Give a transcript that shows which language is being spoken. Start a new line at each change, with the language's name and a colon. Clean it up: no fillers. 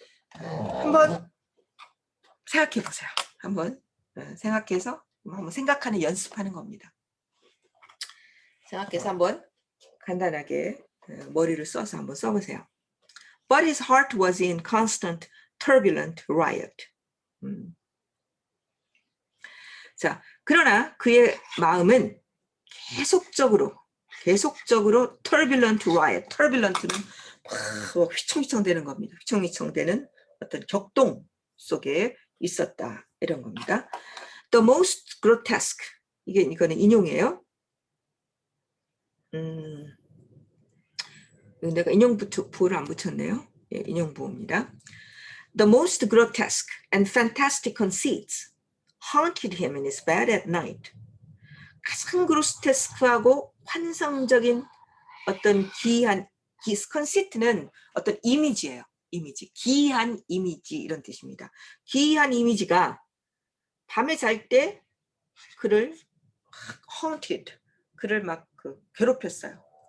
Korean: 한번 생각해 보세요. 한번 생각해서 한번 생각하는 연습하는 겁니다. 생각해서 한번 간단하게 머리를 써서 한번 써보세요.
English: But his heart was in constant turbulent riot.
Korean: 자, 그러나 그의 마음은 계속적으로
English: turbulent riot.
Korean: turbulent는 막 휘청휘청 되는 겁니다. 휘청휘청 되는 어떤 격동 속에 있었다. 이런 겁니다.
English: The most grotesque.
Korean: 이거는 인용이에요. 내가 인용부를 안 붙였네요. 예, 인용부입니다.
English: The most grotesque and fantastic conceits haunted him in his bed at night.
Korean: 가장 그로스테스크하고 환상적인 어떤 기이한 conceit는 어떤 이미지예요. 이미지, 기이한 이미지 이런 뜻입니다. 기이한 이미지가 밤에 잘 때 그를 haunted, 그를 막 괴롭혔어요.